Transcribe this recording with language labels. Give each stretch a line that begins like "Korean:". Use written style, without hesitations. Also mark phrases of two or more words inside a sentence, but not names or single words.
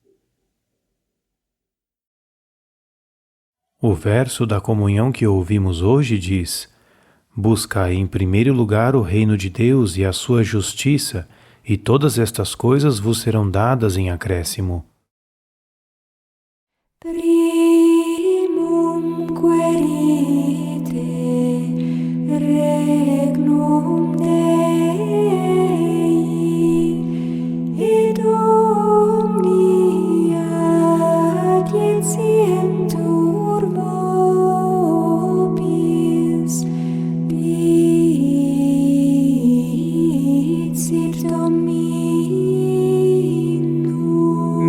Portuguese: O verso da comunhão que ouvimos hoje diz: buscai em primeiro lugar o reino de Deus e a sua justiça, e todas estas coisas vos serão dadas em acréscimo.
Latin: Primum querite regnum Dei et omnia adientientur vobis dicit Dominum.